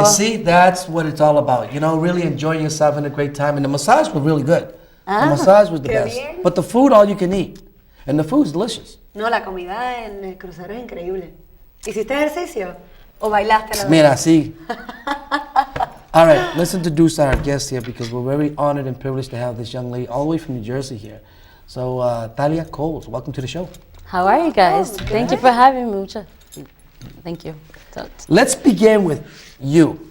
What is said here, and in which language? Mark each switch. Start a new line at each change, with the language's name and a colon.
English: You see, that's what it's all about. You know, really enjoying yourself, having a great time. And the massage was really good. The massage was the best.
Spanish: Bien.
English: But the food, all you can eat. And the food's delicious.
Spanish: No, la comida en el crucero es increíble. ¿Hiciste ejercicio o bailaste la Mira, sí.
English: All right, let's introduce our guest here because we're very honored and privileged to have this young lady all the way from New Jersey here. So, Talia Coles, welcome to the show. How are you guys? Oh, Thank you for having me. Thank you. Let's begin with you.